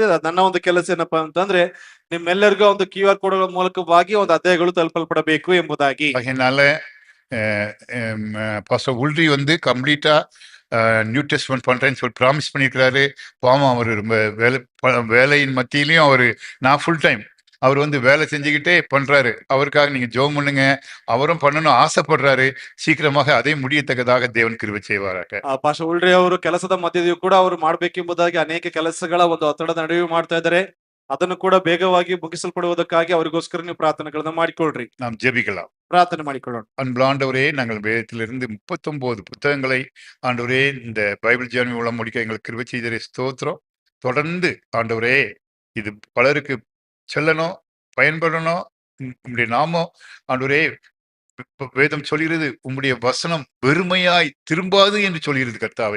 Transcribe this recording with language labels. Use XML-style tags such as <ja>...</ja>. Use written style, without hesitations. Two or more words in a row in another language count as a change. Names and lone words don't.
<kn>ನನ್ನ ಒಂದು ಕೆಲಸ ಏನಪ್ಪಾ ಅಂತಂದ್ರೆ ನಿಮ್ಮೆಲ್ಲರಿಗೂ ಒಂದು QR ಕೋಡ್ಗಳ ಮೂಲಕವಾಗಿ ಒಂದು ಅಧ್ಯಾಯಗಳು ತಲುಪಲ್ಪಡಬೇಕು ಎಂಬುದಾಗಿ.</kn> <ta>அதனால பாஸ்டர் உல்ரி வந்து கம்ப்ளீட்டா நியூ டெஸ்ட்மென்ட் பண்றேன்னு சொல்லி ப்ராமிஸ் பண்ணியிருக்கிறாரு. பாவம் அவர் ரொம்ப வேலையின் மத்தியிலையும் நான்</ta> <en>full time</en> <ta>அவர் வந்து வேலை செஞ்சுக்கிட்டே பண்றாரு. அவருக்காக நீங்க ஜெபம் பண்ணுங்க. அவரும் பண்ணணும் ஆசைப்படுறாரு. சீக்கிரமாக அதை முடியத்தக்கதாக தேவன் கிருபை செய்வாராக.</ta> <kn>ಪಾಸ್ಟರ್ ಉಲ್ರಿ ಅವರು ಕೆಲಸದ ಮಧ್ಯೆಯೂ ಕೂಡ ಅವರು ಮಾಡಬೇಕೆಂಬುದಾಗಿ ಅನೇಕ ಕೆಲಸಗಳ ಒಂದು ಒತ್ತಡದ ನಡುವೆ ಮಾಡ್ತಾ ಇದ್ದಾರೆ. ಅದನ್ನು ಕೂಡ ಬೇಗವಾಗಿ ಮುಗಿಸಲ್ಪಡುವುದಕ್ಕಾಗಿ ಅವರಿಗೋಸ್ಕರ ನೀವು ಪ್ರಾರ್ಥನೆಗಳನ್ನ ಮಾಡಿಕೊಳ್ಳ್ರಿ.</kn> <ta>நாம் ஜெபிக்கலாம்.</ta> <kn>ಪ್ರಾರ್ಥನೆ ಮಾಡಿಕೊಳ್ಳೋಣ.</kn> <ta>அன்புள்ள ஆண்டவரே, நாங்கள் வேதத்திலிருந்து 39 புத்தகங்களை ஆண்டவரே இந்த பைபிள் ஜேர்னி மூலம் முடிக்க எங்களுக்கு கிருபை செய்தீரே, ஸ்தோத்திரம். தொடர்ந்து ஆண்டவரே இது பலருக்கு செல்லணும், பயன்படணும். உம்முடைய நாமம் ஆண்டவரே வேதம் சொல்கிறது, உம்முடைய வசனம் வெறுமையாய் திரும்பாது என்று சொல்கிறது கர்த்தாவே.</ta>